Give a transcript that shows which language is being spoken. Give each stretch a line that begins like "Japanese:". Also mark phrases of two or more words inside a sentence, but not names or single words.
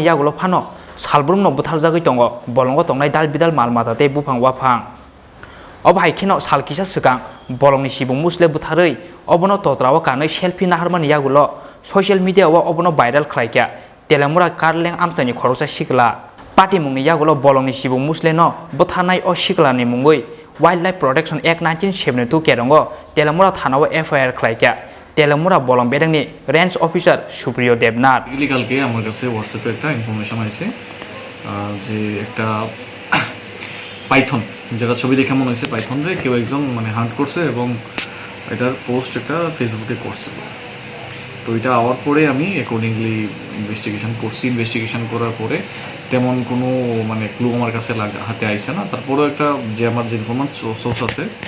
Kok Borok: yagulo phano salbrumno butharjagui tongo bolongo tongnai dal bidal malmata te bufang wafang obahai khino salkisa sikang Bolongni Chibuk Musle Butharwi obono totrawo kanai selfie naharmani yagulo
English: social media
Kok Borok: wo obono viral Khlaijakha Teliamura Khorang amsani khoroksa shikla Pati mungni yagulo Bolongni Chibuk Musle no Buthanai o shikla ni mungwi Wildlife Protection Act 1972 kerongo Teliamura Thanao FIR Khlaijakha Teliamura Bolong bedengni
English: range officer
Kok Borok: Supriyo Debnath
Bangla: কালকে আমার কাছে হোয়াটসঅ্যাপে একটা ইনফরমেশন আছে যে একটা পাইথন যেটা ছবি দেখে মনে হয়েছে পাইথন রে কেউ একজন মানে হান্ট করছে এবং এটার পোস্ট একটা ফেসবুকে করছে তো এটা আওয়ার পরে আমি
English: accordingly investigation
Bangla: করার পরে তেমন কোনো মানে ক্লু আমার কাছে হাতে আইছে না তারপরেও একটা যে আমার যে
English: information source
Bangla: আছে